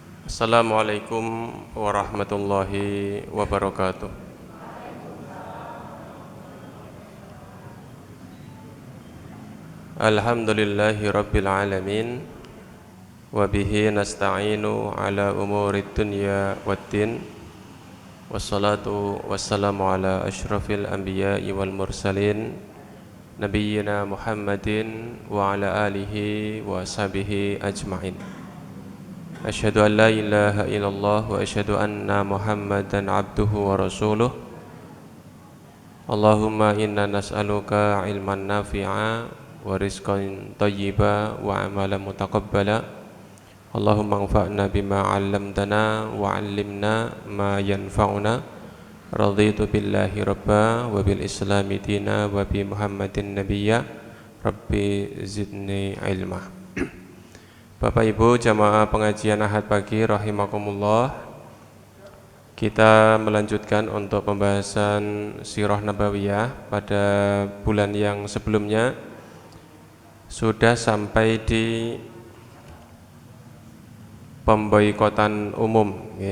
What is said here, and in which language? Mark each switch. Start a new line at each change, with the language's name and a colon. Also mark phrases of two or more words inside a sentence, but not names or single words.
Arabic: السلام عليكم ورحمة الله وبركاته. الحمد لله رب العالمين. وبه نستعين على أمور الدنيا والدين. والصلاة والسلام على أشرف الأنبياء والمرسلين، نبينا محمد وعلى آله وصحبه أجمعين. أشهد أن لا إله إلا الله وأشهد أن محمدا عبده ورسوله. اللهم إنا نسألك علما نافعا ورزقا طيبا وعملا متقبلا. اللهم انفعنا بما علمتنا وعلمنا ما ينفعنا. رضيت بالله ربا وبالإسلام دينا وبمحمد نبيا. رب زدني علما.
Indonesian: Bapak Ibu jamaah pengajian Ahad pagi rahimakumullah. Kita melanjutkan untuk pembahasan Sirah Nabawiyah. Pada bulan yang sebelumnya sudah sampai di pemboikotan umum ya.